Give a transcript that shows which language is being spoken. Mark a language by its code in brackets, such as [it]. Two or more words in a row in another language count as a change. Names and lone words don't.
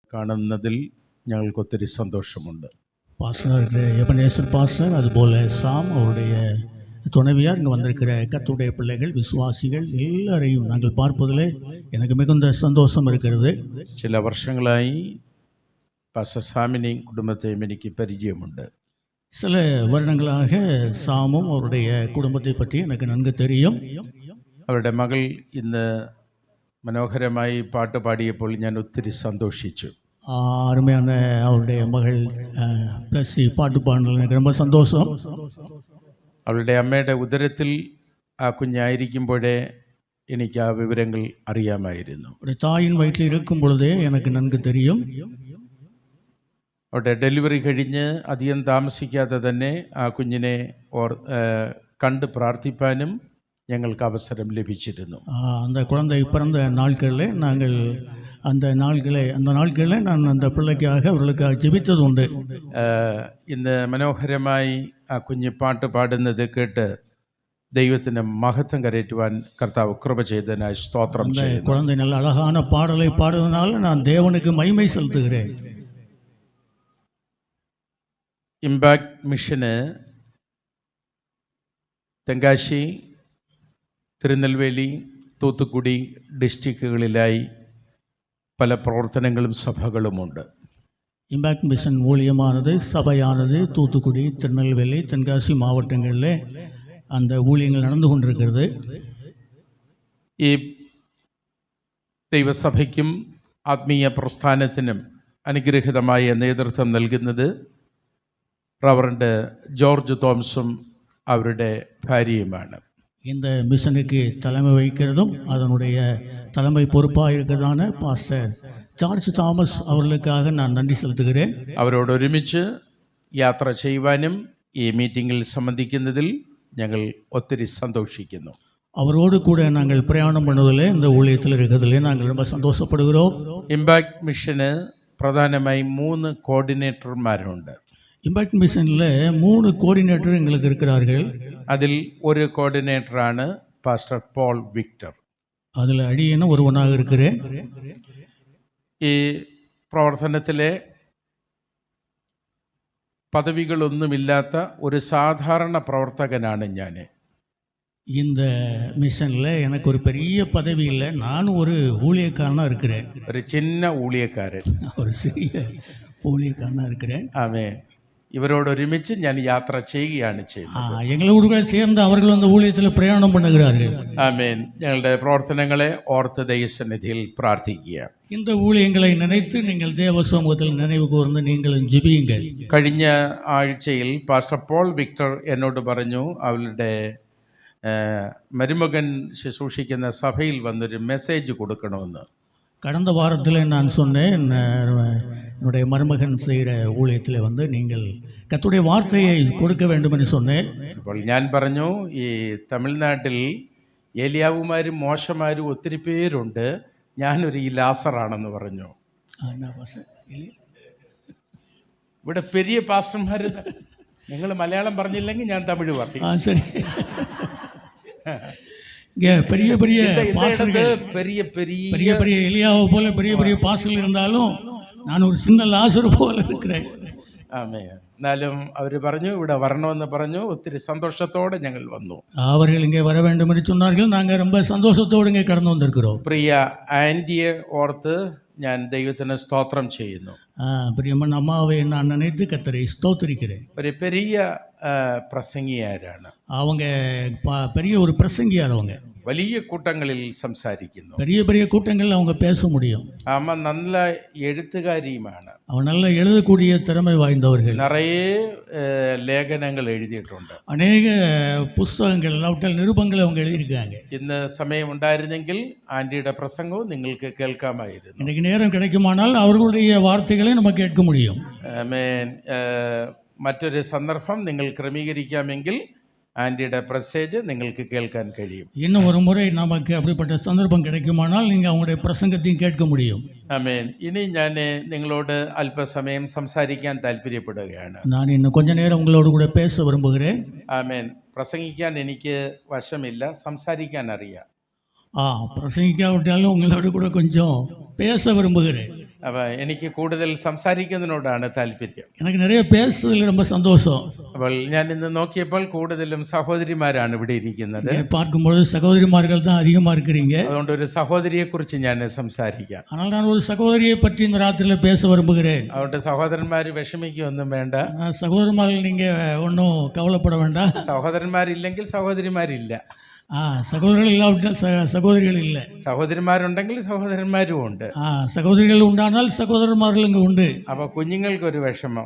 [ml] കാണുന്നതിൽ ഞങ്ങൾക്ക് ഒത്തിരി സന്തോഷമുണ്ട്. [ta] பாஸ்டர் எபனேசர் பாஸ்டர், அதுபோல் சாம் அவருடைய துணைவியார், இங்கே வந்திருக்கிற கர்த்தருடைய பிள்ளைகள், விசுவாசிகள் எல்லாரையும் நாங்கள் பார்ப்பதில் எனக்கு மிகுந்த சந்தோஷம் இருக்கிறது. [ml] ചില വർഷങ്ങളായി പാസ്റ്റർ സാമിനെയും കുടുംബത്തെയും എനിക്ക് പരിചയമുണ്ട്. [ta] சில வருடங்களாக சாமும் அவருடைய குடும்பத்தை பற்றி எனக்கு நன்கு தெரியும். [ml] അവരുടെ മകൾ ഇന്ന് മനോഹരമായി പാട്ട് പാടിയപ്പോൾ ഞാൻ ഒത്തിരി സന്തോഷിച്ചു. [ta] அருமையான அவருடைய மகள் ப்ளஸ் பாட்டு பாடினது எனக்கு ரொம்ப சந்தோஷம். [ml] അവളുടെ അമ്മയുടെ ഉദരത്തിൽ ആ കുഞ്ഞായിരിക്കുമ്പോഴേ എനിക്ക് ആ വിവരങ്ങൾ അറിയാമായിരുന്നു. [ta] ஒரு தாயின் வயிற்றில் இருக்கும் பொழுதே எனக்கு நன்கு தெரியும். [ml] അവരുടെ ഡെലിവറി കഴിഞ്ഞ് അധികം താമസിക്കാതെ തന്നെ ആ കുഞ്ഞിനെ കണ്ട് പ്രാർത്ഥിപ്പാനും ഞങ്ങൾക്ക് അവസരം ലഭിച്ചിരുന്നു. [ta] அந்த குழந்தை பிறந்த நாட்களில் நாங்கள் அந்த நாட்களில் நான் அந்த பிள்ளைக்காக அவர்களுக்காக ஜெபித்ததுண்டு. [ml] ഇന്ന് മനോഹരമായി ആ കുഞ്ഞ് പാട്ട് പാടുന്നത് കേട്ട് ദൈവത്തിന് മഹത്വം കരയറ്റുവാൻ കർത്താവ് കൃപ ചെയ്തതിനായി സ്തോത്രം ചെയ്യുന്നു. [ta] குழந்தை நல்ல அழகான பாடலை பாடுவதனால நான் தேவனுக்கு மகிமை செலுத்துகிறேன். [ml] ഇമ്പാക്ട് മിഷന് തെങ്കാശി, തിരുനെൽവേലി, തൂത്തുക്കുടി ഡിസ്ട്രിക്റ്റുകളിലായി പല പ്രവർത്തനങ്ങളും സഭകളുമുണ്ട്. [ta] இம்பாக்ட் மிஷன் ஊழியமானது, சபையானது தூத்துக்குடி, திருநெல்வேலி, தென்காசி மாவட்டங்களில் அந்த ஊழியங்கள் நடந்து கொண்டிருக்கிறது. [ml] ഈ ദൈവസഭയ്ക്കും ആത്മീയ പ്രസ്ഥാനത്തിനും അനുഗ്രഹിതമായ നേതൃത്വം നൽകുന്നത് റവറൻഡ് ജോർജ് തോമസും അവരുടെ ഭാര്യയുമാണ്. [ta] இந்த மிஷனுக்கு தலைமை வகிக்கிறதும் அதனுடைய தலைமை பொறுப்பாக இருக்கிறதான பாஸ்டர் ஜார்ஜ் தாமஸ் அவர்களுக்காக நான் நன்றி செலுத்துகிறேன். [ml] അവരോട് ഒരുമിച്ച് യാത്ര ചെയ്യുവാനും ഈ മീറ്റിങ്ങിൽ സംബന്ധിക്കുന്നതിൽ ഞങ്ങൾ ഒത്തിരി സന്തോഷിക്കുന്നു. [ta] அவரோடு கூட நாங்கள் பிரயாணம் பண்ணுவதில், இந்த ஊழியத்தில் இருக்கிறதிலே நாங்கள் ரொம்ப சந்தோஷப்படுகிறோம். [ml] ഇമ്പാക്ട് മിഷന് പ്രധാനമായി 3 കോർഡിനേറ്റർമാരുണ്ട്. [ta] இம்பாக்ட் மிஷனில் 3 கோஆர்டினேட்டர் எங்களுக்கு இருக்கிறார்கள். [ml] അതിൽ ഒരു കോർഡിനേറ്ററാണ് പാസ്റ്റർ പോൾ വിക്ടർ. [ta] அதில் அடியேனும் ஒருவனாக இருக்கிறேன். [ml] ഈ പ്രവർത്തനത്തിലെ പദവികളൊന്നുമില്ലാത്ത ഒരു സാധാരണ പ്രവർത്തകനാണ് ഞാൻ. [ta] இந்த மிஷனில் எனக்கு ஒரு பெரிய பதவி இல்லை, நானும் ஒரு ஊழியக்காரனாக இருக்கிறேன். ஒரு சின்ன ஊழியக்காரன், ஒரு சிறிய ஊழியக்காரனாக இருக்கிறேன். [ml] ആമേൻ. ഇവരോട് ഒരുമിച്ച് ഞാൻ യാത്ര ചെയ്യുകയാണ് ചെയ്യുന്നത്. [ta] எங்களோடு கூட சேர்ந்து அவர்கள் அந்த ஊழியத்தில் பிரயாணம் பண்ணுகிறார்கள். [ml] ആമേൻ. ഞങ്ങളുടെ പ്രവർത്തനങ്ങളെ ഓർത്ത് ദൈവസന്നിധിയിൽ പ്രാർത്ഥിക്കുക. [ta] இந்த ஊழியங்களை நினைத்து நீங்கள் தேவ சமூகத்தில் நினைவு கூர்ந்து நீங்களும் ஜெபியுங்கள். [ml] കഴിഞ്ഞ ആഴ്ചയിൽ പാസ്റ്റർ പോൾ വിക്ടർ എന്നോട് പറഞ്ഞു അവരുടെ മരുമകൻ ശുശ്രൂഷിക്കുന്ന സഭയിൽ വന്നൊരു മെസ്സേജ് കൊടുക്കണമെന്ന്. [ta] கடந்த வாரத்தில் நான் சொன்னேன், என்னுடைய மருமகன் செய்கிற ஊழியத்தில் வந்து நீங்கள் கர்த்தருடைய வார்த்தையை கொடுக்க வேண்டும் என்று சொன்னேன். [ml] അപ്പോൾ ഞാൻ പറഞ്ഞു, ഈ തമിഴ്നാട്ടിൽ ഏലിയാവുമാരും മോശമാരും ഒത്തിരി പേരുണ്ട്, ഞാനൊരു ഈ ലാസറാണെന്ന് പറഞ്ഞു. ഇവിടെ പെരിയ പാസ്റ്റർമാർ, നിങ്ങൾ മലയാളം പറഞ്ഞില്ലെങ്കിൽ ഞാൻ തമിഴ് പറഞ്ഞു. [ta] சரி, பெரிய பெரிய பெரிய பெரிய பெரிய எலியாவை போல பெரிய பெரிய பாஸ்டர்கள் இருந்தாலும் நான் ஒரு சின்ன லாசர் போல இருக்கிறேன். [ml] ആമേ. എന്നാലും അവർ പറഞ്ഞു ഇവിടെ വരണമെന്ന് പറഞ്ഞു. ഒത്തിരി സന്തോഷത്തോടെ ഞങ്ങൾ വന്നു. [ta] அவர்கள் இங்கே வர வேண்டும் என்று சொன்னார்கள். நாங்கள் ரொம்ப சந்தோஷத்தோடு இங்கே கடந்து வந்திருக்கிறோம். [ml] പ്രിയ ആൻറ്റിയെ ഓർത്ത് ഞാൻ ദൈവത്തിന് സ്തോത്രം ചെയ്യുന്നു. [ta] பிரியம்மன் அம்மாவை நான் நினைத்து கர்த்தரை ஸ்தோத்திரிக்கிறேன். [ml] ഒരു പെരിയ പ്രസംഗിയാരാണ്. [ta] அவங்க பெரிய ஒரு பிரசங்கியார். அவங்க [ml] വലിയ കൂട്ടങ്ങളിൽ സംസാരിക്കുന്നു. [ta] பெரிய பெரிய கூட்டங்களில் அவங்க பேச முடியும். [ml] അമ്മ നല്ല എഴുത്തുകാരിയുമാണ്. [ta] அவன் நல்ல எழுதக்கூடிய திறமை வாய்ந்தவர்கள். [ml] നിറയെ ലേഖനങ്ങൾ എഴുതിയിട്ടുണ്ട്. [ta] அநேக புஸ்தகங்கள், இல்லாவிட்டால் நிருபங்களை அவங்க எழுதியிருக்காங்க. [ml] ഇന്ന് സമയമുണ്ടായിരുന്നെങ്കിൽ ആൻറ്റിയുടെ പ്രസംഗവും നിങ്ങൾക്ക് കേൾക്കാമായിരുന്നു. [ta] இன்றைக்கு நேரம் கிடைக்குமானால் அவர்களுடைய வார்த்தைகளை நம்ம கேட்க முடியும். [ml] ആമേൻ. മറ്റൊരു സന്ദർഭം നിങ്ങൾ ക്രമീകരിക്കാമെങ്കിൽ ആൻറ്റിയുടെ പ്രസേജ് നിങ്ങൾക്ക് കേൾക്കാൻ കഴിയും. [ta] இன்னும் ஒரு முறை நமக்கு அப்படிப்பட்ட சந்தர்ப்பம் கிடைக்குமானால் நீங்கள் அவங்களுடைய பிரசங்கத்தையும் கேட்க முடியும். [ml] ആമേൻ. ഇനി ഞാൻ നിങ്ങളോട് അല്പസമയം സംസാരിക്കാൻ താല്പര്യപ്പെടുകയാണ്. [ta] நான் இன்னும் கொஞ்ச நேரம் உங்களோடு கூட பேச விரும்புகிறேன். [ml] ആമേൻ. പ്രസംഗിക്കാൻ എനിക്ക് വശമില്ല, സംസാരിക്കാൻ അറിയാം. [ta] பிரசங்கிக்காவிட்டாலும் உங்களோட கூட கொஞ்சம் பேச விரும்புகிறேன். [ml] അപ്പോൾ എനിക്ക് കൂടുതൽ സംസാരിക്കുന്നതിനോടാണ് താല്പര്യം. [ta] எனக்கு நிறைய பேசுறதுல ரொம்ப சந்தோஷம். [ml] അപ്പോൾ ഞാൻ ഇന്ന് നോക്കിയപ്പോൾ കൂടുതലും സഹോദരിമാരാണ് ഇവിടെ ഇരിക്കുന്നത്. [ta] இங்கே பார்க்கும்பொழுது சகோதரிமார்கள் தான் அதிகமாக இருக்கிறீங்க. [ml] അതുകൊണ്ട് ഒരു സഹോദരിയെക്കുറിച്ച് ഞാൻ സംസാരിക്കാം. [ta] ஆனால் நான் ஒரு சகோதரியை பற்றி இந்த ராத்திரியில் பேச விரும்புகிறேன். [ml] അതുകൊണ്ട് സഹോദരന്മാർ വിഷമിക്കൊന്നും വേണ്ട. [ta] சகோதரமார்கள் நீங்கள் ஒன்றும் கவலைப்பட வேண்டாம். [ml] സഹോദരന്മാരില്ലെങ്കിൽ സഹോദരിമാരില്ല. [ta] சகோதரர்கள் இல்லாவிட்டால் சகோதரிகள் இல்லை. [ml] സഹോദരിമാരുണ്ടെങ്കിൽ സഹോദരന്മാരും ഉണ്ട്. [ta] சகோதரிகள் உண்டானால் சகோதரமார்கள் இங்கே உண்டு. [ml] അപ്പോൾ കുഞ്ഞുങ്ങൾക്കൊരു വിഷമം,